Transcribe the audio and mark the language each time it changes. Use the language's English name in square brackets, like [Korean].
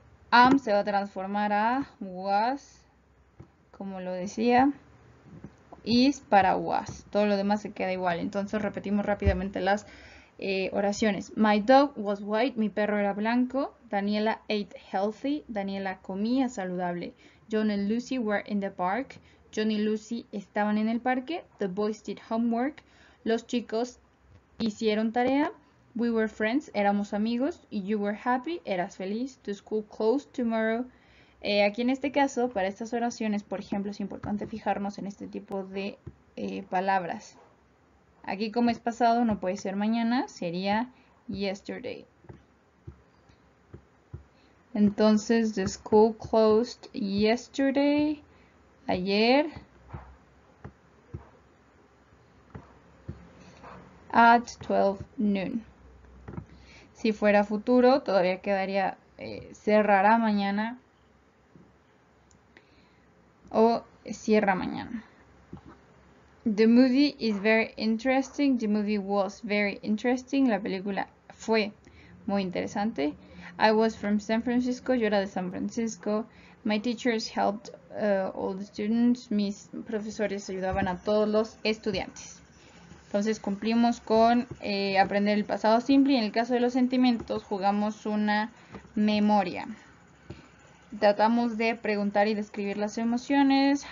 [Spanish] Am se va a transformar a was, como lo decía. Is para was. Todo lo demás se queda igual. Entonces repetimos rápidamente las oraciones. [English] My dog was white. [Spanish] Mi perro era blanco. [English] Daniela ate healthy. [Spanish] Daniela comía saludable. [English] John and Lucy were in the park. [Spanish] John y Lucy estaban en el parque. [English] The boys did homework. [Spanish] Los chicos hicieron tarea. [English] We were friends. [Spanish] Éramos amigos. [English] You were happy. [Spanish] Eras feliz. [English] The school closed tomorrow. [Spanish] Aquí en este caso, para estas oraciones, por ejemplo, es importante fijarnos en este tipo de palabras. Aquí como es pasado, no puede ser mañana, sería yesterday. [English] Entonces, the school closed yesterday, ayer, at 12 noon. [Spanish] Si fuera futuro, todavía quedaría cerrará mañana o cierra mañana. [English] The movie is very interesting. The movie was very interesting. [Spanish] La película fue muy interesante. [English] I was from San Francisco. [Spanish] Yo era de San Francisco. [English] My teachers helped all the students. [Spanish] Mis profesores ayudaban a todos los estudiantes. Entonces cumplimos con aprender el pasado simple y en el caso de los sentimientos jugamos una memoria. Tratamos de preguntar y describir las emociones.